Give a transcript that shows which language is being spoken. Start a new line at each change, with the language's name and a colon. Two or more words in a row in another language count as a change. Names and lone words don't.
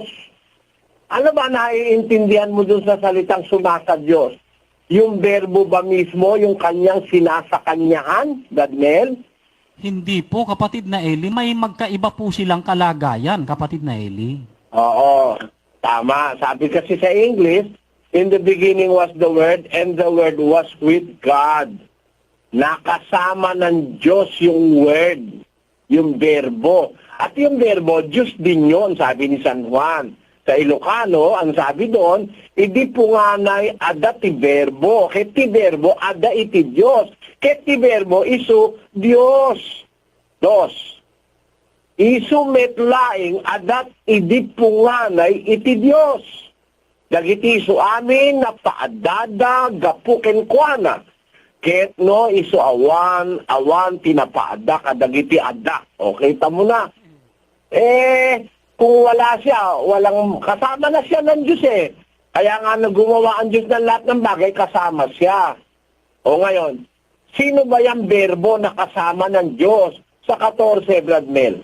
Filipino: Ano ba naiintindihan mo dun sa salitang sumasa Diyos? Yung berbo ba mismo, yung kanyang sinasakanyahan, Gadmel? Hindi po, kapatid na Eli. May magkaiba po silang kalagayan, kapatid na Eli. Oo, tama. Sabi kasi sa English,
English: in the beginning was the Word, and the Word was with God.
Filipino: Nakasama ng Diyos yung Word, yung verbo. At yung verbo, Diyos din yun, sabi ni San Juan. Sa Ilocano, ang sabi doon,
Iloko: idi punganay ada ti verbo. Ket ti verbo ada iti Diyos. Ket ti verbo isu Diyos. Dos. Isu metlaing adat idi punganay iti Diyos. Dagiti isu amin na paadada gapuken kuana. Ket no isu awan tinapaada kadagiti ada.
Filipino: Okay, tamo na. Kung wala siya, walang kasama na siya ng Diyos eh. Kaya nga gumawa ang Diyos ng lahat ng bagay, kasama siya. O ngayon, sino ba yung verbo na kasama ng Diyos sa 14, Brad Mel?